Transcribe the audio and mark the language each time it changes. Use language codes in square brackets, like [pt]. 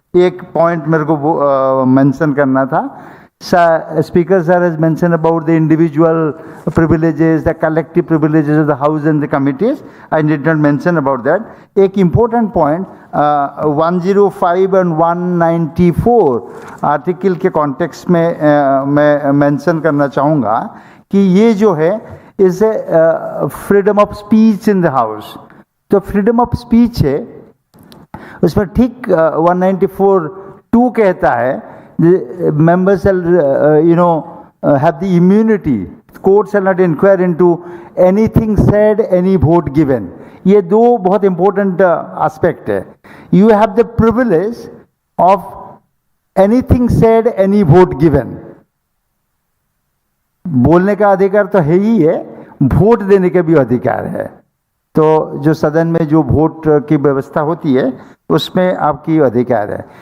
[hi] एक पॉइंट मेरे को मेंशन करना था. [en] Speaker sir has mentioned about the individual privileges, the collective privileges of the House and the committees. I did not mention about that. एक important point 105 and 194 article [hi] के context में मैं mention करना चाहूँगा कि ये जो है [en] Is freedom of speech in the house. तो freedom of speech है, [hi] उसमें ठीक [en] 194(2) [hi] कहता है [en] the members shall have the immunity, court shall not inquire into anything said, any vote given. [hi] ये दो बहुत [en] important aspect [hi] है. [en] You have the privilege of anything said, any vote given. [hi] बोलने का अधिकार तो है ही है, वोट देने का भी अधिकार है. तो जो सदन में जो वोट की व्यवस्था होती है उसमें आपकी अधिकार है.